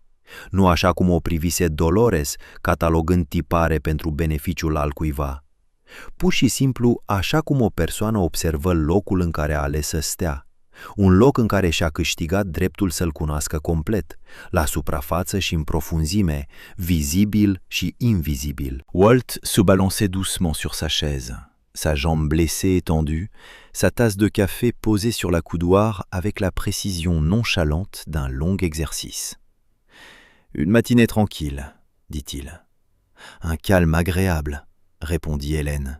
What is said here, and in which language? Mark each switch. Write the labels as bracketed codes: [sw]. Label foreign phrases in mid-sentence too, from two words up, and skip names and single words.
[ro] Nu așa cum o privise Dolores, catalogând tipare pentru beneficiul altcuiva. Pur și simplu așa cum o persoană observă locul în care a ales să stea. Un loc în care și-a câștigat dreptul să-l cunoască complet, la suprafață și în profunzime, vizibil și invizibil. [fr] Walt se balançait doucement sur sa chaise, sa jambe blessée étendue, sa tasse de café posée sur la coudoir avec la précision nonchalante d'un long exercice. Une matinée tranquille, dit-il. Un calme agréable, répondit Hélène.